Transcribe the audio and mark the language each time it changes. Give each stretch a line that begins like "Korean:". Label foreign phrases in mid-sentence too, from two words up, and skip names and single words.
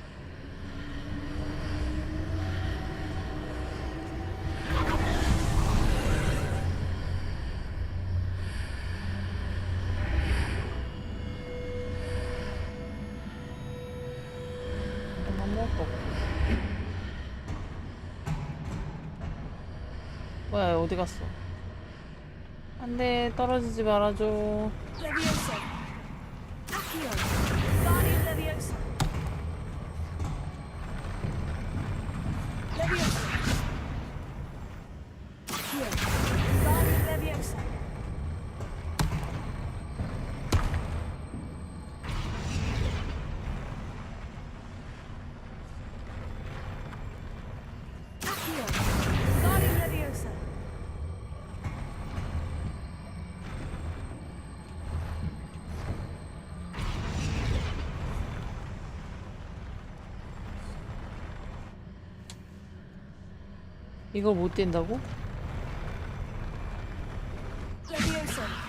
Korean: 아무것도 없고. 뭐야, 어디 갔어? 안 돼, 떨어지지 말아줘. Leviosa. Accio. Wingardium Leviosa. Leviosa. Accio. Wingardium Leviosa. Accio. Wingardium Leviosa. 이걸 못 뛴다고? Leviosa.